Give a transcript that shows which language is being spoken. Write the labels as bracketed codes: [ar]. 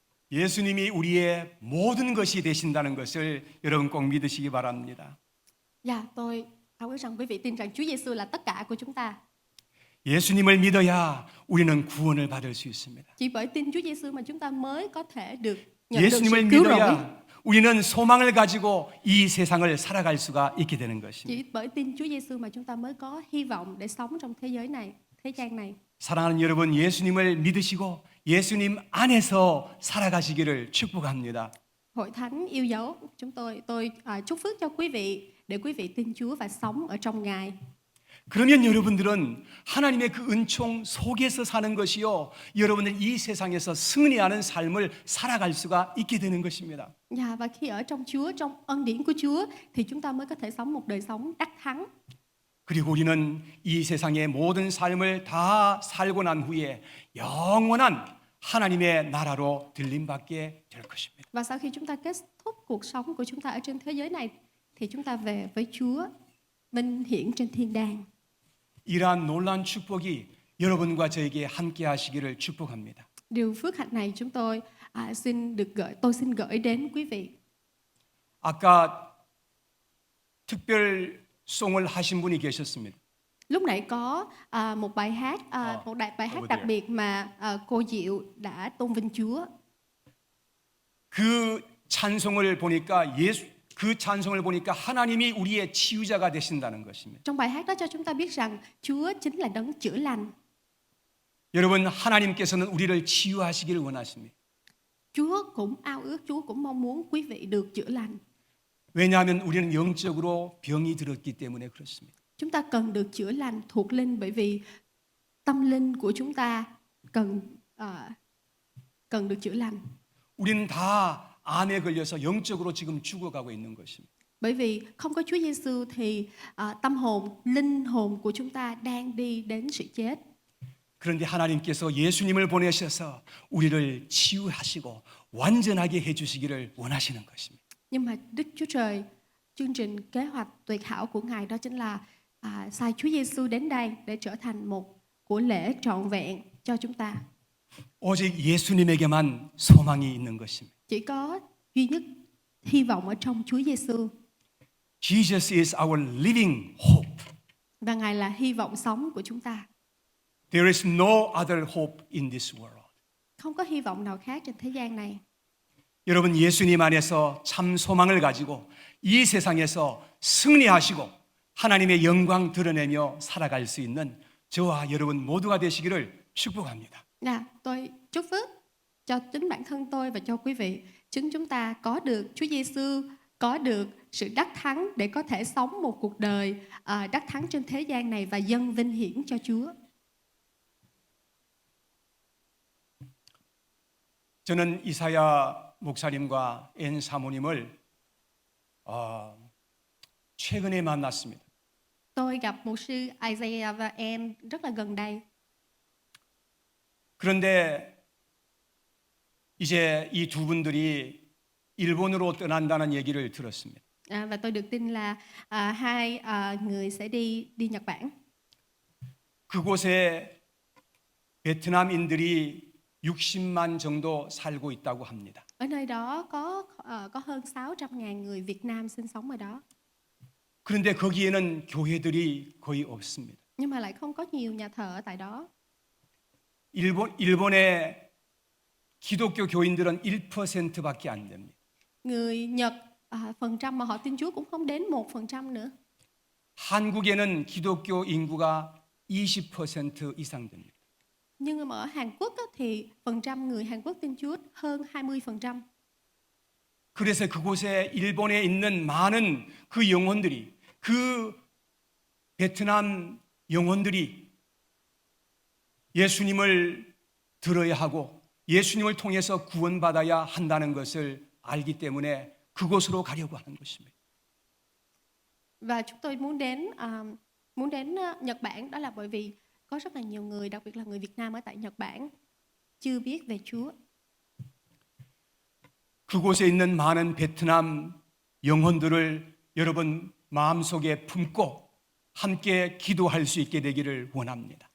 [ko] 예수님이 우리의 모든 것이 되신다는 것을 여러분 꼭 믿으시기 바랍니다. [vi] Dạ, tôi ao ước rằng quý vị tin rằng Chúa Giêsu là tất cả của chúng ta. [ko] 예수님을 믿어야 우리는 구원을 받을 수 있습니다. [vi] Chỉ bởi tin Chúa Giêsu mà chúng ta mới có thể được nhận được sự [ko] 예수님을 [vi] cứu rỗi. [ko] 믿어야 우리는 소망을 가지고 이 세상을 살아갈 수가 있게 되는 것입니다. [vi] Chỉ bởi tin Chúa Giêsu mà chúng ta mới có hy vọng để sống trong thế giới này, thế gian này. [ko] 사랑하는 여러분, 예수님을 믿으시고 예수님 안에서 살아가시기를 축복합니다. [vi] Hội thánh yêu dấu tôi chúc phước cho quý vị để quý vị tin Chúa và sống ở trong Ngài. [ko] 그러면 여러분들은 하나님의 그 은총 속에서 사는 것이요, 여러분들 이 세상에서 승리하는 삶을 살아갈 수가 있게 되는 것입니다. [vi] Dạ, và khi ở trong Chúa, trong ân điển của Chúa thì chúng ta mới có thể sống một đời sống đắc thắng. [ko] 그리고 우리는 이 세상의 모든 삶을 다 살고 난 후에 영원한 하나님의 나라로 들림받게 될 것입니다. [vi] Và sau khi chúng ta kết thúc cuộc sống của chúng ta ở trên thế giới này thì chúng ta về với Chúa vinh hiển trên thiên đàng. [ko] 이러한 놀라운 축복이 여러분과 저에게 함께 하시기를 축복합니다. [vi] Điều phước hạnh này tôi xin gửi đến quý vị. [ko] 아까 특별송을 하신 분이 계셨습니다. [vi] Lúc nãy có một bài hát, bài hát đặc biệt mà cô Diệu đã tôn vinh Chúa. [ko] 그 찬송을 보니까 그 찬송을 보니까 하나님이 우리의 치유자가 되신다는 것입니다. [vi] Trong bài hát đó cho chúng ta biết rằng Chúa chính là đấng chữa lành. [ko] 여러분, 하나님께서는 우리를 치유하시길 원하십니다. [vi] Chúa cũng ao ước, Chúa cũng mong muốn quý vị được chữa lành. [ko] 왜냐하면 우리는 영적으로 병이 들었기 때문에 그렇습니다. [vi] Chúng ta cần được chữa lành thuộc linh bởi vì tâm linh của chúng ta cần được chữa lành. [ko] 우리는 다 암에 걸려서 영적으로 지금 죽어가고 있는 것입니다. [vi] Bởi vì không có Chúa Giêsu thì tâm hồn, linh hồn của chúng ta đang đi đến sự chết. [ko] 그런데 하나님께서 예수님을 보내셔서 우리를 치유하시고 완전하게 해주시기를 원하시는 것입니다. [vi] Nhưng mà Đức Chúa Trời, chương trình kế hoạch tuyệt hảo của Ngài đó chính là sai Chúa Giêsu đến đây để trở thành một của lễ trọn vẹn cho chúng ta. [ko] 오직 예수님에게만 소망이 있는 것입니다. [vi] Chỉ có duy nhất hy vọng ở trong Chúa Giêsu. [en] Jesus is our living hope. [vi] Và Ngài là hy vọng sống của chúng ta. [en] There is no other hope in this world. [vi] Không có hy vọng nào khác trên thế gian này. [ko] 여러분, 예수님 안에서 참 소망을 가지고 이 세상에서 승리하시고 하나님의 영광 드러내며 살아갈 수 있는 저와 여러분 모두가 되시기를 축복합니다. [vi] Tôi chúc phước cho chính bản thân tôi và cho quý vị. Chúng ta có được Chúa Giêsu, có được sự đắc thắng để có thể sống một cuộc đời đắc thắng trên thế gian này và dâng vinh hiển cho Chúa. [ko] 저는 이사야 목사님과 앤 사모님을 최근에 만났습니다. [vi] Tôi gặp mục sư Isaiah và em rất là gần đây. [ko] 그런데 이제 이 두 분들이 일본으로 떠난다는 얘기를 들었습니다. [vi] Và tôi được tin là hai người sẽ đi Nhật Bản. [ko] 그곳에 베트남인들이 60만 정도 살고 있다고 합니다. [vi] Ở nơi đó có hơn 600.000 người Việt Nam sinh sống ở đó. [ko] 그런데 거기에는 교회들이 거의 없습니다. [vi] Nhưng mà lại không có nhiều nhà thờ ở tại đó. [ko] 일본의 기독교 교인들은 1%밖에 안 됩니다. [vi] Người Nhật phần trăm mà họ tin Chúa cũng không đến 1% nữa. [ko] 한국에는 기독교 인구가 20% 이상 됩니다. [vi] Nhưng mà ở Hàn Quốc á, thì phần trăm người Hàn Quốc tin Chúa hơn 20%. [ko] 그래서 그곳에 일본에 있는 많은 그 영혼들이, 그 베트남 영혼들이 예수님을 들어야 하고 예수님을 통해서 구원받아야 한다는 것을 알기 때문에 그곳으로 가려고 하는 것입니다. [vi] Và chúng tôi muốn đến Nhật Bản, đó là bởi vì có rất là nhiều người, đặc biệt là người Việt Nam ở tại Nhật Bản chưa biết về Chúa. [ko] 그곳에 있는 많은 베트남 영혼들을 여러분 마음속에 품고 함께 기도할 수 있게 되기를 원합니다.